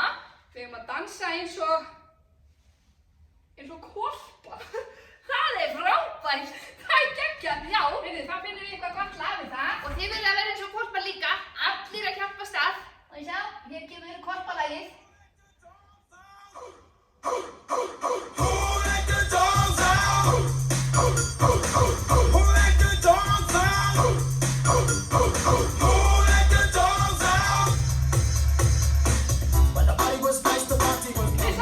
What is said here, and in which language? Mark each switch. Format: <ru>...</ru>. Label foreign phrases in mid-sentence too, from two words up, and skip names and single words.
<is>Við höfum að dansa eins og hvolpar. Það er frábært. Það er geggjað. Já. Heyrðu, þá finnum við eitthvað gott lag við það. Og þið verður að vera eins og hvolpar líka. Allir að hjálpa stað. Og ég sjá, hér kemur hvolpalagið.</is> <en>Who let the dogs out? Who let the dogs out? Who let the dogs out? When the party was nice, the party was nice.</en>